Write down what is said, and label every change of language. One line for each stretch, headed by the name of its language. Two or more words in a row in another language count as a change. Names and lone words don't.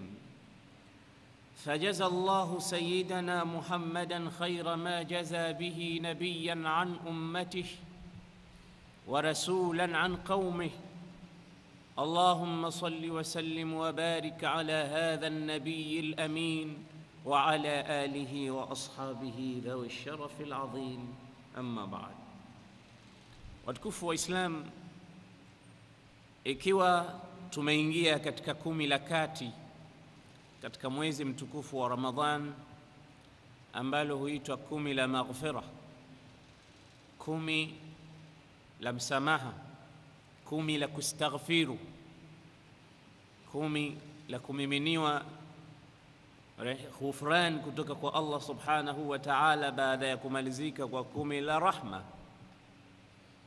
Arabic: فجزى الله سيدنا محمدًا خير ما جزى به نبيًا عن أمته ورسولًا عن قومه. اللهم صل وسلم وبارك على هذا النبي الأمين وعلى آله وأصحابه ذوي الشرف العظيم. أما بعد.
Swahili: Watukufu wa Islam, ikiwa tumeingia katika 10 la kati katika mwezi mtukufu wa Ramadhan ambalo huitwa 10 la maghfira, 10 la msamaha, 10 la kustaghfiru, 10 la kumiminiwa ghufran kutoka kwa Allah
Arabic: سبحانه وتعالى
Swahili: baada ya kumalizika kwa 10 la rahma.